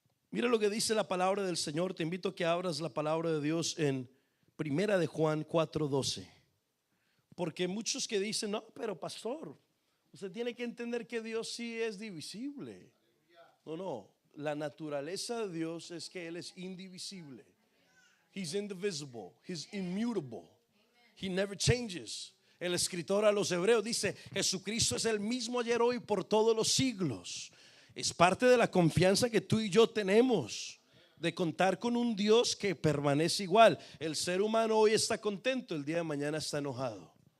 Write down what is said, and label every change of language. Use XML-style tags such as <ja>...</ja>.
<es>Mira lo que dice la palabra del Señor. Te invito a que abras la palabra de Dios en Primera de Juan 4:12. Porque muchos que dicen, no, pero pastor, usted tiene que entender que Dios sí es divisible. No, la naturaleza de Dios es que Él es indivisible.</es> <en>He's indivisible, He's immutable, He never changes.</en> <es>El escritor a los hebreos dice, Jesucristo es el mismo ayer, hoy, por todos los siglos. Es parte de la confianza que tú y yo tenemos, de contar con un Dios que permanece igual. El ser humano hoy está contento, el día de mañana está enojado.</es>